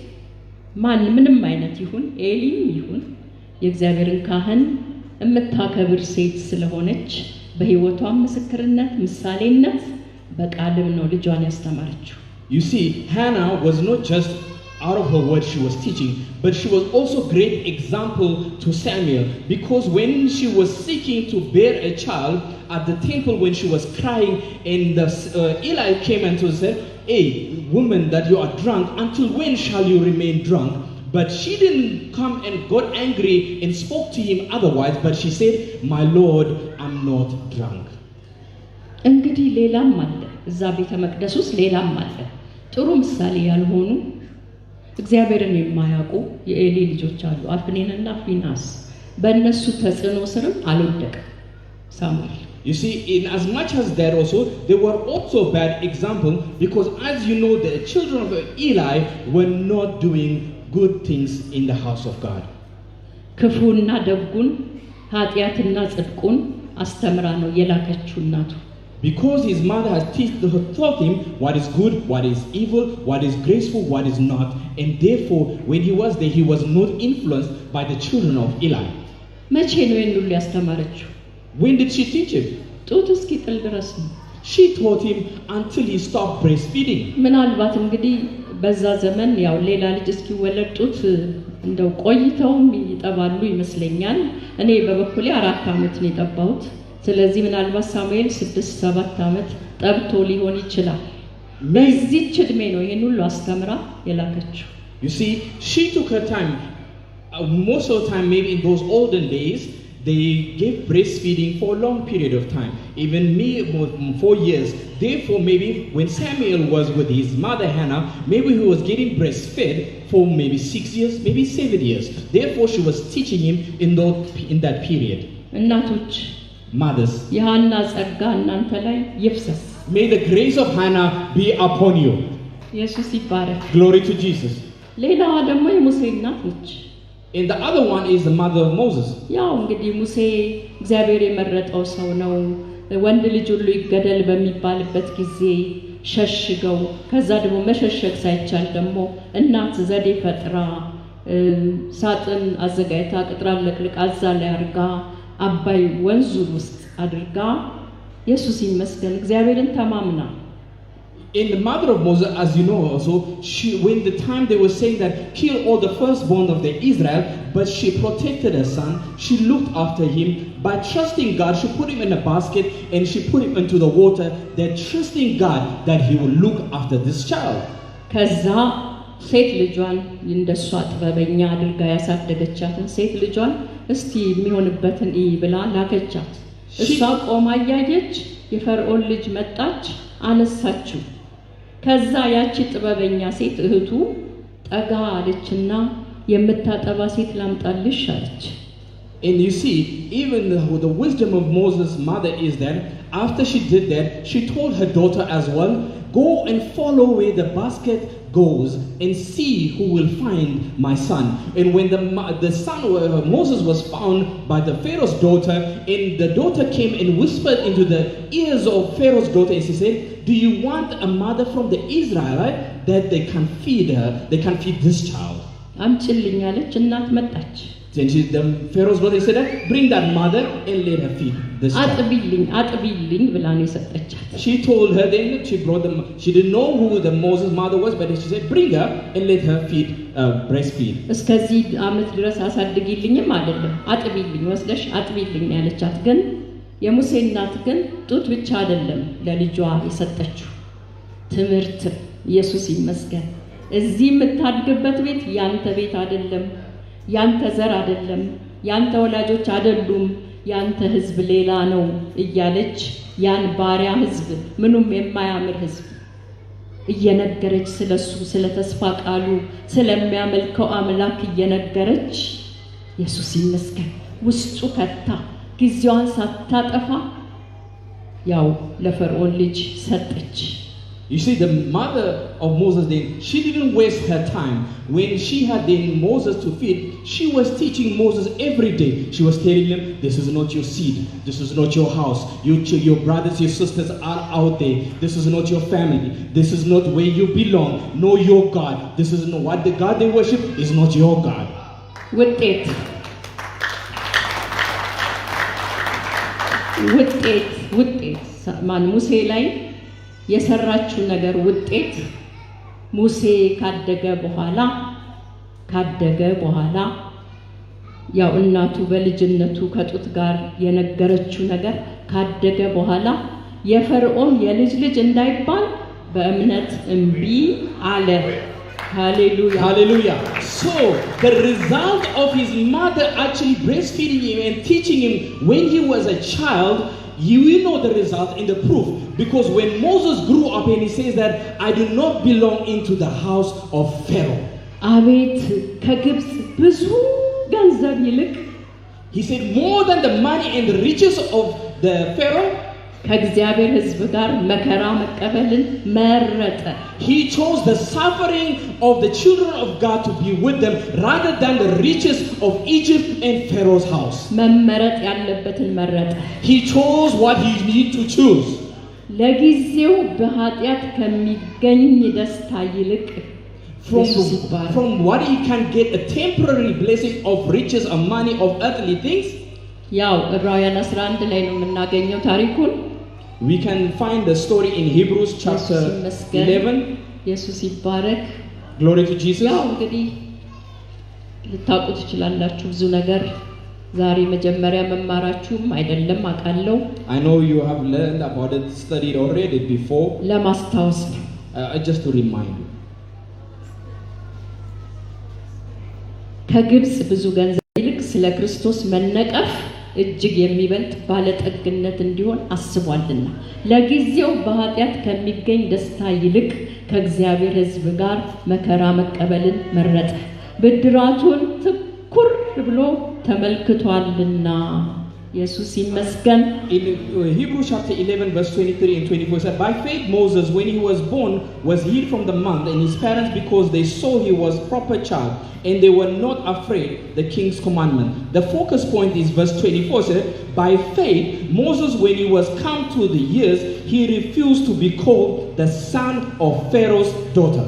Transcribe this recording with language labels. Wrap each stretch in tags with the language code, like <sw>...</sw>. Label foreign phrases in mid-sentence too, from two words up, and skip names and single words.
<am>ምንም አይነት ይሁን ኤሊም ይሁን የእግዚአብሔርን ካህን የምታከብር ሴት ስለሆነች በህይወቷ ምስክርነት ምሳሌነት በቃልም ነው ልጇን ያስተማረችው።</am> <en>You see, Hannah was not just out of her word she was teaching, but she was also great example to Samuel, because when she was seeking to bear a child at the temple, when she was crying, and Eli came and said, hey woman, that you are drunk, until when shall you remain drunk? But she didn't come and got angry and spoke to him otherwise, but she said, my Lord, I'm not drunk.</en> <am>እንግዲህ ሌላም አለ እዛ ቤተ መቅደስ ውስጥ ሌላም አለ። ጥሩ ምሳሌ ያልሆኑ እግዚአብሔርን የማያውቁ የኤሊ ልጆች አሉ፣ አፍኒንና ፊናስ። በእነሱ ተጽዕኖ ስርም አልወደቀም ሳሙኤል።</am> <en>You see, in as much as that also, they were also bad example, because as you know, the children of Eli were not doing good things in the house of God.</en> <am>ክፉና ደጉን ኃጢያትና ጽድቁን አስተምራ ነው የላከችው እናቱ።</am> <en>Because his mother has taught him what is good, what is evil, what is graceful, what is not. And therefore, when he was there, he was not influenced by the children of Eli.</en> <am>መቼ ነው ሁሉ ያስተማረችው?</am> <en>When did she teach him?</en> <am>ጡት እስኪጥል ድረስ ነው።</am> <en>She taught him until he stopped breastfeeding.</en> <am>ምናልባት እንግዲህ በዛ ዘመን ያው ሌላ ልጅ እስኪወለድ ጡት እንደው ቆይተውም ይጠባሉ ይመስለኛል። እኔ በበኩሌ 4 ዓመት ነው የጠባሁት። ስለዚህ ምናልባት ሳሙኤል 6-7 ዓመት ጠብቶ ሊሆን ይችላል። በዚህች ዕድሜ ነው ይሄን ሁሉ አስተምራ የላከችው።</am> <en>You see, she took her time. Most of the time, maybe in those olden days, they gave breastfeeding for a long period of time. Even me, 4 years. Therefore, maybe when Samuel was with his mother Hannah, maybe he was getting breastfed for maybe 6 years, maybe 7 years. Therefore, she was teaching him in that period.</en> <am>እናቶች</am> <en>Mothers,</en> <am>የሐና ጸጋ እናንተ ላይ ይፍሰስ።</am> <en>may the grace of Hannah be upon you.</en> <am>ኢየሱስ ይባረክ።</am> <en>Glory to Jesus.</en> <am>ሌላዋ ደግሞ የሙሴ እናት ነች።</am> <en>And the other one is the mother of Moses.</en> <am>ያው እንግዲህ ሙሴ እግዚአብሔር የመረጠው ሰው ነው። ወንድ ልጅ ሁሉ ይገደል በሚባልበት ጊዜ ሸሽገው፣ ከዛ ደግሞ መሸሸግ ሳይቻል ደግሞ እናት ዘዴ ፈጥራ ሳጥን አዘጋጅታ ቅጥራ ለቅልቃ እዛ ላይ አድርጋ አባይ ወንዙ ውስጥ አድርጋ ኢየሱስ ይመስገን እግዚአብሔርን ተማምና</am> <en>And the mother of Moses, as you know also, when the time they were saying that kill all the firstborn of the Israel, but she protected her son, she looked after him by trusting God. She put him in a basket and she put him into the water, that trusting God that he will look after this child.</en> <am>ከዛ ሴት ልጇን እንደሷ ጥበበኛ አድርጋ ያሳደገቻትን ሴት ልጇን እስቲ የሚሆንበትን ብላ ላከቻት። እሷ ቆማ ያየች የፈርዖን ልጅ መጣች፣ አነሳችው። ከዛ ያቺ ጥበበኛ ሴት እህቱ ጠጋ አለችና የምታጠባ ሴት ላምጣልሽ አለች።</am> <en>And you see, even the wisdom of Moses' mother is that after she did that, she told her daughter as well, go and follow where the basket goes and see who will find my son. And when the son Moses was found by the Pharaoh's daughter, and the daughter came and whispered into the ears of Pharaoh's daughter, and she said, do you want a mother from the Israelite that they can feed her, they can feed this child?</en> <am>አምጪልኝ አለች። እናት መጣች።</am> <en>Then the Pharaoh's daughter said, bring that mother and let her feed this child.</en> <am>አጥቢልኝ ብላ ነው የሰጠቻት።</am> <en>She told her, then she brought them. She didn't know who the Moses mother was, but she said, bring her and let her breastfeed.</en> <am>እስከዚህ ዓመት ድረስ አሳድጊልኝም አይደለም አጥቢልኝ ወስደሽ አጥቢልኝ ያለቻት። ግን የሙሴ እናት ግን ጡት ብቻ አይደለም ለልጇ የሰጠችው ትምህርት። ኢየሱስ ይመስገን። እዚህ የምታድግበት ቤት ያንተ ቤት አይደለም፣ ያንተ ዘር አይደለም፣ ያንተ ወላጆች አይደሉም፣ ያንተ ህዝብ ሌላ ነው እያለች ያን ባሪያ ህዝብ ምኑም የማያምር ህዝብ እየነገረች ስለሱ ስለ ተስፋ ቃሉ ስለሚያመልከው አምላክ እየነገረች ኢየሱስ ይመስገን ውስጡ ከታ ጊዜዋን ሳታጠፋ ያው ለፈርዖን ልጅ ሰጠች።</am> <en>You see, the mother of Moses then, she didn't waste her time. When she had then Moses to feed, she was teaching Moses every day. She was telling him, this is not your seed. This is not your house. Your brothers, your sisters are out there. This is not your family. This is not where you belong. Know your God. This is not what the God they worship is not your God.</en> <am>ውጤት ማን ሙሴ ላይ የሰራችው ነገር ውጤት ሙሴ ካደገ በኋላ ያው እናቱ በልጅነቱ ከጡት ጋር የነገረችው ነገር ካደገ በኋላ የፈርዖን የልጅ ልጅ እንዳይባል በእምነት እምቢ አለ። ሃሌሉያ</am> <en>Hallelujah. So the result of his mother actually breastfeeding him and teaching him when he was a child, you will know the result and the proof, because when Moses grew up and he says that I do not belong into the house of Pharaoh.</en> <am>አቤት ከግብጽ ብዙ ገንዘብ ይልቅ</am> <en>He said more than the money and the riches of the Pharaoh,</en> <am>ከእግዚአብሔር ሕዝብ ጋር መከራ መቀበልን መረጠ።</am> <en>he chose the suffering of the children of God to be with them rather than the riches of Egypt and Pharaoh's house.</en> <am>መመረጥ ያለበትን መረጠ።</am> <en>He chose what he needed to choose.</en> <am>ለጊዜው በኃጢአት ከሚገኝ ደስታ ይልቅ</am> <en>from what he can get a temporary blessing of riches of money of earthly things.</en> <am>ያው ዕብራውያን 11 ላይ ነው የምናገኘው ታሪኩን።</am> <en>We can find the story in Hebrews chapter 11.</en> <am>ኢየሱስ ይባረክ።</am> <en>Glory to Jesus.</en> <am>ያው እንግዲህ ልታውቁ ትችላላችሁ ብዙ ነገር ዛሬ መጀመሪያ መማራችሁም አይደለም አውቃለሁ።</am> <en>I know you have learned about it, studied already before.</en> <am>ለማስታወስ</am> <en>Just to remind you.</en> <am>ከግብጽ ብዙ ገንዘብ ይልቅ ስለ ክርስቶስ መነቀፍ እጅግ የሚበልጥ ባለጠግነት እንዲሆን አስቧልና ለጊዜው በኃጢአት ከሚገኝ ደስታ ይልቅ ከእግዚአብሔር ሕዝብ ጋር መከራ መቀበልን መረጠ፣ ብድራቱን ትኩር ብሎ ተመልክቷልና። ኢየሱስ ይመስገን።</am> <en>In Hebrews chapter 11 verse 23 and 24 said, by faith Moses, when he was born, was hid from the month and his parents, because they saw he was proper child, and they were not afraid the king's commandment. The focus point is verse 24 said, by faith Moses, when he was come to the years, he refused to be called the son of Pharaoh's daughter.</en>